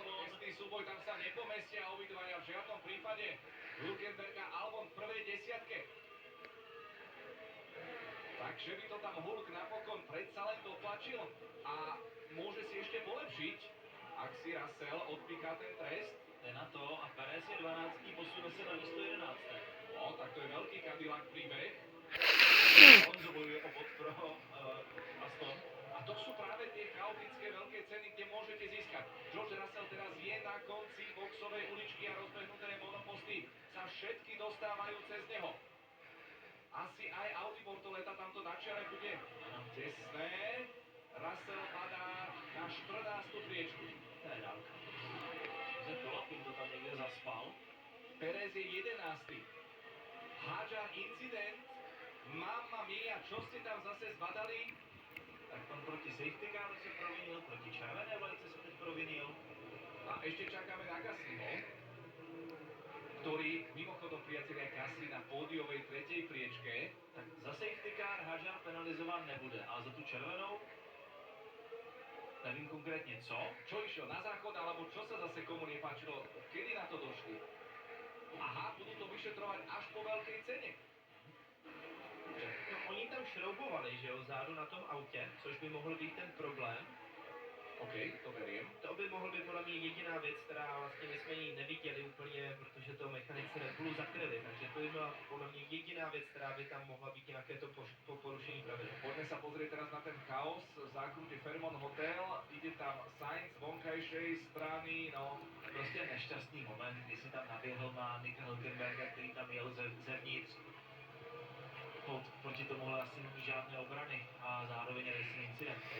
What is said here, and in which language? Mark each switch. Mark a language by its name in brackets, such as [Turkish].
[Slovak] Istý súboj, tam sa nepomestia obidvaja v žiadnom prípade. Hülkenberg a Albon v prvej desiatke. Takže by to tam Hulk napokon predsa len dotlačil a môže si ešte polepšiť, ak si Russell odpíká ten trest. [Czech] jde na to a Perez je 12, posune se na místo 11. [Slovak] No, tak to je veľký Cadillac príbeh. [Czech] Alonso bojuje o bod pro Aston. [Slovak] A to sú práve tie chaotické veľké ceny, kde môžete získať. George Russell teraz je na konci boxovej uličky a rozbehnuté monoposty sa všetky dostávajú cez neho. Asi aj Audi Bortoletta tamto na čele bude tesné. Russell padá na 14. priečku. [Czech] To je dálka. [Slovak] Že Kolapin to tam niekde zaspal. Perez je 11. Hadjar incident. [Italian] Mamma mia, [Slovak] čo ste tam zase zbadali? [Czech] Tak on proti safety caru se provinil, proti červené vlajce se teď provinil. [Slovak] A ešte čakáme na Gaslyho, ktorý mimochodom priatelia Gasly na pódiovej 3. priečke. [Czech] Tak za safety car Hadjar penalizován nebude, ale za tu červenou nevím konkrétně co. [Slovak] Čo išiel na záchod, alebo čo sa zase komu nepáčilo? Kedy na to došli? Aha, budú to vyšetrovať až po veľkej cene. [Czech] No, oni tam šroubovali, že jo, zádu na tom autě, což by mohl být ten problém. [Slovak] OK, to verím. [Czech] To by mohl být podle mě jediná věc, která vlastně my jsme ji neviděli úplně, protože to mechanici Red Bullu zakryli, takže to by byla podle mě jediná věc, která by tam mohla být nějaké to porušení pravidel. [Slovak] Poďme sa pozrieť teraz na ten chaos v zákrute Fairmont Hotel. Ide tam Sainz z vonkajšej strany, no [Czech] Prostě nešťastný moment, kdy si tam naběhl na Nika Hülkenberga, který tam jel zevnitř. Proti tomu asi není žádné obrany a zároveň racing incident.